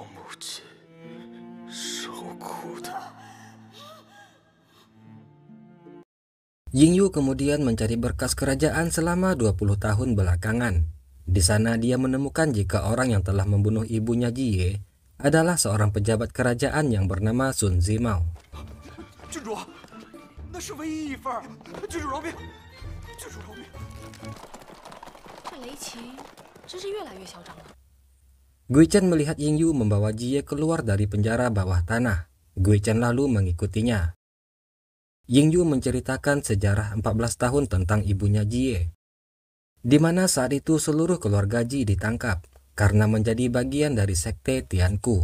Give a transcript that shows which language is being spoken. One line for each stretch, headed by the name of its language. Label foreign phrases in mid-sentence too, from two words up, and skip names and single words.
Indonesian: Yingyu kemudian mencari berkas kerajaan selama 20 tahun belakangan. Di sana dia menemukan jika orang yang telah membunuh ibunya Jie adalah seorang pejabat kerajaan yang bernama Sun Zimao.
Chinese: 那是唯一一份，郡主饶命，郡主饶命。这雷奇真是越来越嚣张了。
Indonesian: Guichen melihat Yingyu membawa Jie keluar dari penjara bawah tanah. Guichen lalu mengikutinya. Yingyu menceritakan sejarah 14 tahun tentang ibunya Jie, di mana saat itu seluruh keluarga Ji ditangkap karena menjadi bagian dari sekte Tianku.